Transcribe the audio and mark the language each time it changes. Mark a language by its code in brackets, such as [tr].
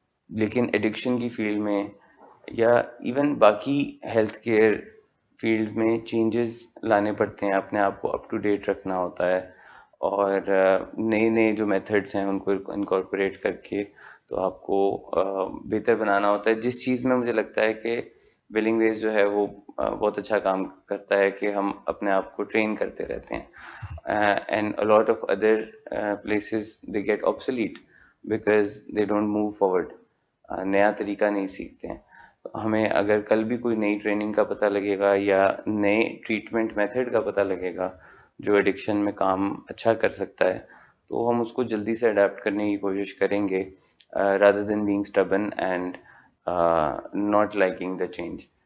[ur] لیکن ایڈکشن کی فیلڈ میں یا ایون باقی ہیلتھ کیئر فیلڈ میں چینجز لانے پڑتے ہیں، اپنے آپ کو اپ ٹو ڈیٹ رکھنا ہوتا ہے اور نئے نئے جو میتھڈس ہیں ان کو انکارپوریٹ کر کے تو آپ کو بہتر بنانا ہوتا ہے. جس چیز میں مجھے لگتا ہے کہ ولنگ ویز جو ہے وہ بہت اچھا کام کرتا ہے کہ ہم اپنے آپ کو ٹرین کرتے رہتے ہیں. [en] And a lot of other places they get obsolete because they don't move forward. [ur] نیا طریقہ نہیں سیکھتے ہیں. ہمیں اگر کل بھی کوئی نئی ٹریننگ کا پتہ لگے گا یا نئے ٹریٹمنٹ میتھڈ کا پتہ لگے گا جو ایڈکشن میں کام اچھا کر سکتا ہے تو ہم اس کو جلدی سے اڈیپٹ کرنے کی کوشش کریں گے [en] rather than being stubborn and not liking the change.